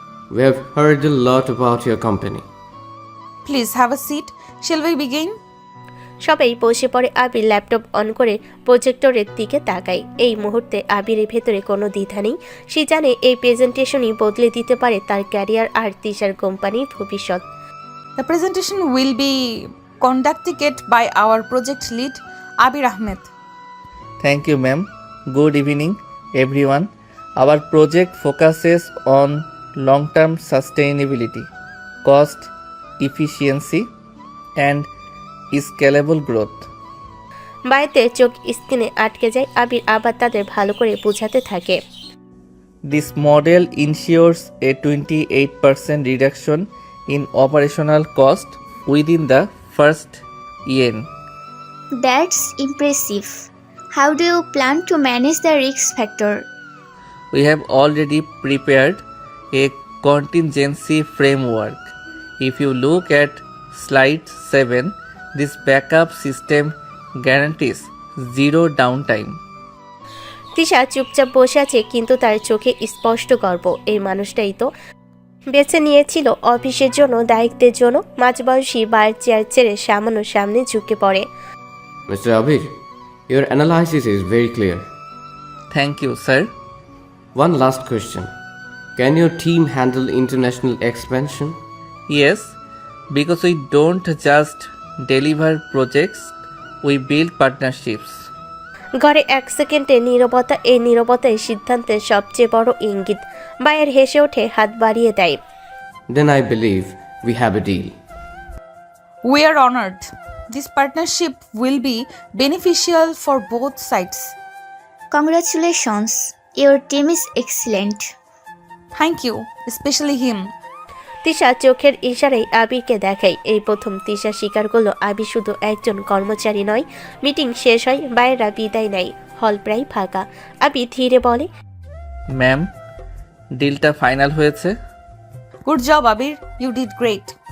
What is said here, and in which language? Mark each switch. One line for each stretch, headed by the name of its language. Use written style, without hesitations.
English: We have heard a lot about your company. Please have a seat. Shall we begin?
Bangla: সবাই বসে পড়ে। আবির laptop on করে প্রজেক্টরের দিকে তাকায়। এই মুহূর্তে আবিরের ভেতরে কোনো দ্বিধা নেই। সে জানে এই প্রেজেন্টেশনই বদলে দিতে পারে তার ক্যারিয়ার আর তিশার কোম্পানির ভবিষ্যৎ।
English: The presentation will be conducted by our project lead Abir Ahmed. Thank you ma'am. Good evening everyone. Our project focuses on long-term sustainability, cost efficiency, and scalable growth.
Bangla: বাইরে চোখ স্ক্রিনে আটকে যায়। আবির আবার তাদের ভালো করে বোঝাতে থাকে।
English: This model ensures a 28% reduction in operational cost within the first year. That's impressive. How do you plan to manage the risk factor? We have already prepared a contingency framework. If you look at slide 7, this backup system guarantees zero downtime.
Bangla: Tisha চুপচাপ বসে আছে, কিন্তু তার চোখে স্পষ্ট গর্ব। এই মানুষটাই তো বেছে নিয়েছিল অফিসের জন্য, দায়িত্বের জন্য। মাঝবয়সী বার চেয়ার ছেড়ে সামান্য সামনে ঝুঁকে পড়ে।
English: Mr. Abir, your analysis is very clear. Thank you, sir. One last question. Can your team handle international expansion? Yes, because we don't just deliver projects, we build partnerships.
Bangla: ঘরে 1 সেকেন্ডে নীরবতা। এই নীরবতাই সিদ্ধান্তের সবচেয়ে বড় ইঙ্গিত। বায়ের হেসে ওঠে, হাত বাড়িয়ে দেয়।
English: Then I believe we have a deal. We are honored. This partnership will be beneficial for both sides. Congratulations. Your team is excellent. Thank you, especially him.
Bangla: Tisha চোখের ইশারায় আবিরকে দেখায়। এই প্রথম তিশা স্বীকার করলো আবির শুধু একজন কর্মচারী নয়। মিটিং শেষ হয়, বাইরেরা বিদায় নেয়, হল প্রায় ফাঁকা। আবির ধীরে বলে, ম্যাম, ডিলটা ফাইনাল হয়েছে।
English: Good job Abir, you did great.